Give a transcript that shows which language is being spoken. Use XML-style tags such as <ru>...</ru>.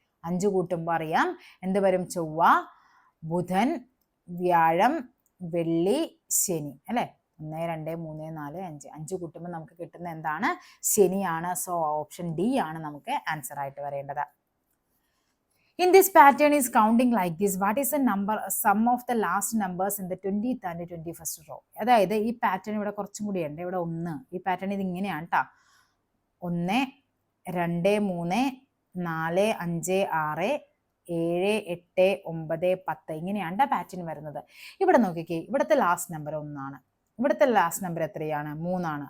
<ml>5 കൂട്ടുമ്പോൾ അറിയാം എന്ത് വരും? ചൊവ്വ, ബുധൻ, വ്യാഴം, വെള്ളി, ശനി അല്ലെ. 1 2 3 4 5 5 കൂട്ടുമ്പോൾ നമുക്ക് കിട്ടുന്ന എന്താണ്? ശനിയാണ്. സോ ഓപ്ഷൻ ഡി ആണ് നമുക്ക് ആൻസർ ആയിട്ട് വരേണ്ടത്.</ml> <en>In this pattern is counting like this. What is the number sum of the last numbers in the 20th and 21st row?</en> <ml>അതായത് ഈ പാറ്റേൺ ഇവിടെ കുറച്ചും കൂടി ഉണ്ട്. ഇവിടെ 1. ഈ പാറ്റേൺ ഇത് ഇങ്ങനെയാണ് കേട്ടോ. 1 2 3 4 5 6 7 8 9 10 ഇങ്ങനെയാണ് പാറ്റേൺ വരുന്നത്. ഇവിടെ നോക്കിക്കേ, ഇവിടുത്തെ ലാസ്റ്റ് നമ്പർ 1 ആണ്. ഇവിടുത്തെ ലാസ്റ്റ് നമ്പർ എത്രയാണ്? 3 ആണ്.</ml>